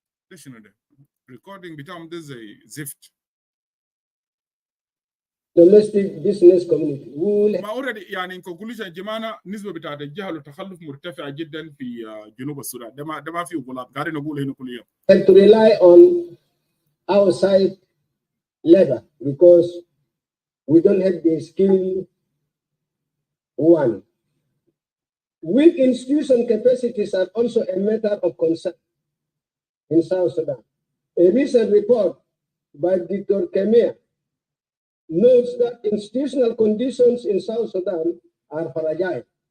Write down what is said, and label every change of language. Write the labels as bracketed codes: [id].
[ar] ليش ده؟ recording بتاعهم ده زي زفت. [en] Domestic business community. [ar] ما already يعني [en] in conclusion [ar] يا جماعه النسبه بتاعت الجهل والتخلف مرتفعه جدا في جنوب السودان. ده ما في غلط قاعدين نقول هنا كل يوم. [en] And to rely on outside labor because we don't have the skill. One, weak institution capacities are also a matter of concern in South Sudan. A recent report by Dr. Kemia notes that institutional conditions in South Sudan are fragile.